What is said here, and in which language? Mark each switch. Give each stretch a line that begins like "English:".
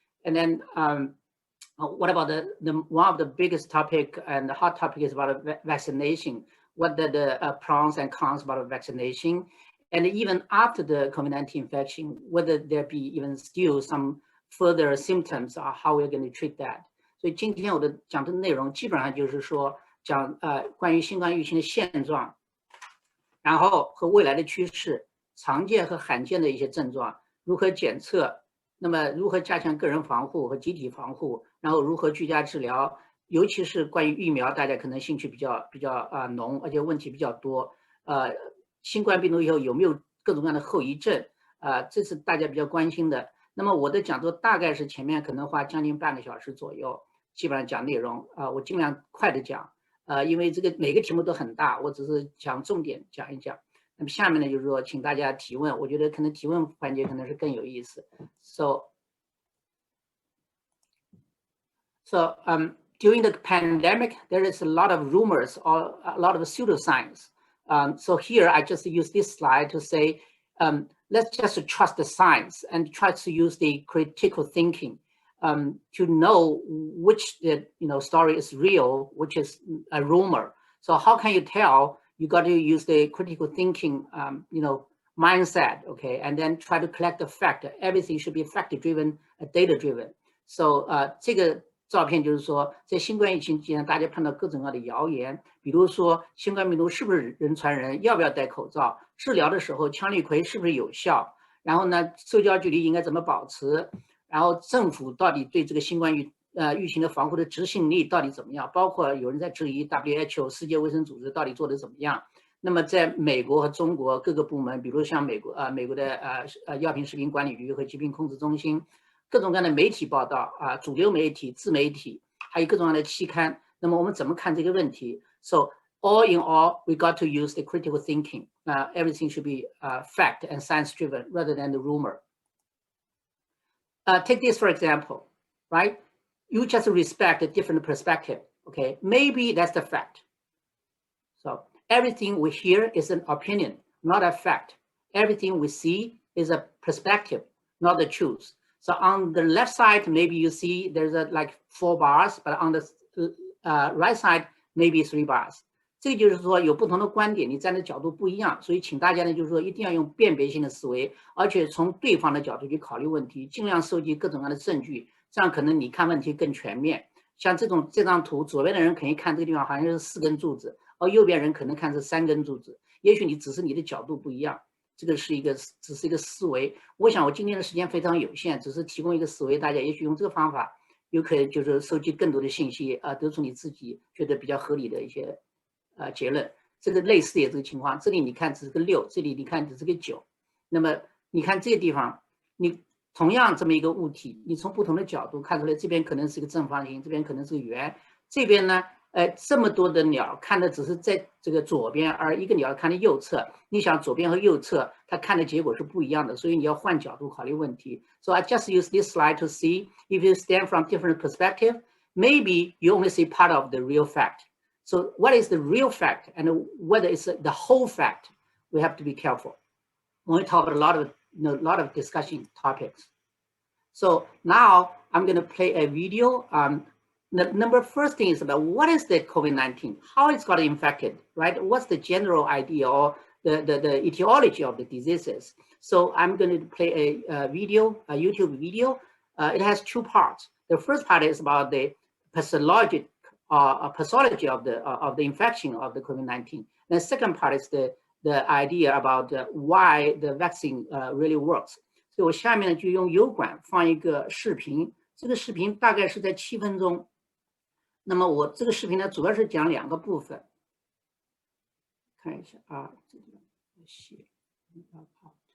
English: And then what about one of the biggest topic and the hot topic is about vaccination. What are the pros and cons about vaccination? And even after the COVID-19 infection, whether there be even still some further symptoms or how we're going to treat that.
Chinese: 所以今天我的讲的内容基本上就是说讲关于新冠疫情的现状，然后和未来的趋势，常见和罕见的一些症状，如何检测，那么如何加强个人防护和集体防护，然后如何居家治疗，尤其是关于疫苗，大家可能兴趣比较浓，而且问题比较多。新冠病毒以后有没有各种各样的后遗症？这是大家比较关心的。那么我的讲座大概是前面可能花将近半个小时左右。基本上讲内容我尽量快的讲因为这个每个题目都很大，我只是讲重点讲一讲。那么下面呢，就是说请大家提问，我觉得可能提问环节可能是更有意思。So
English: So during the pandemic, there is a lot of rumors or a lot of pseudoscience. So here I just use this slide to say, let's just trust the science and try to use the critical thinking to know which story is real, which is a rumor. So how can you tell? You got to use the critical thinking, mindset, okay, and then try to collect the fact. Everything should be fact-driven, data-driven.
Chinese: So 这个照片就是说，在新冠疫情期间，大家碰到各种各样的谣言，比如说新冠病毒是不是人传人，要不要戴口罩，治疗的时候羟氯喹是不是有效，然后呢，社交距离应该怎么保持，然后政府到底对这个新冠疫情的防护的执行力到底怎么样，包括有人在质疑 WHO 世界卫生组织到底做得怎么样。那么在美国和中国各个部门，比如像美国的药品食品管理局和疾病控制中心，各种各样的媒体报道主流媒体、自媒体，还有各种各样的期刊。那么我们怎么看这个问题
English: ？So all in all, we got to use the critical thinking. Everything should be fact and science driven rather than the rumor. Take this for example, right? You just respect a different perspective. Okay, maybe that's the fact. So everything we hear is an opinion, not a fact. Everything we see is a perspective, not the truth. So on the left side, maybe you see there's like 4 bars, but on the right side, maybe 3 bars.
Chinese: 这就是说有不同的观点，你站的角度不一样，所以请大家呢，就是说一定要用辨别性的思维，而且从对方的角度去考虑问题，尽量收集各种各样的证据，这样可能你看问题更全面。像这张图，左边的人肯定看这个地方好像是4根柱子，而右边人可能看是3根柱子，也许只是你的角度不一样。这个只是一个思维。我想我今天的时间非常有限，只是提供一个思维，大家也许用这个方法，有可能就是收集更多的信息得出你自己觉得比较合理的一些结论。这个类似的这个情况，这里你看只是个6，这里你看只是个9。那么你看这个地方，你同样这么一个物体，你从不同的角度看出来，这边可能是个正方形，这边可能是个圆，这边呢？这么多的鸟看的只是在这个左边，而一个鸟看的右侧。你想左边和右侧，它看的结果是不一样的，所以你要换角度考虑问题。
English: So I just use this slide to see if you stand from different perspective, maybe you only see part of the real fact. So what is the real fact and whether it's the whole fact? We have to be careful. When we talk about a lot of discussion topics. So now I'm going to play a video. The first thing is about what is the COVID-19, how it's got infected, right? What's the general idea or the etiology of the diseases? So I'm going to play a YouTube video. It has 2 parts. The first part is about the pathology of the infection of the COVID-19. The second part is the idea about why the vaccine really works.
Chinese: 所以我下面呢就用油管放一个视频，这个视频大概是在7分钟。那么我这个视频呢，主要是讲2个部分。看一下啊，这个写在这个地方。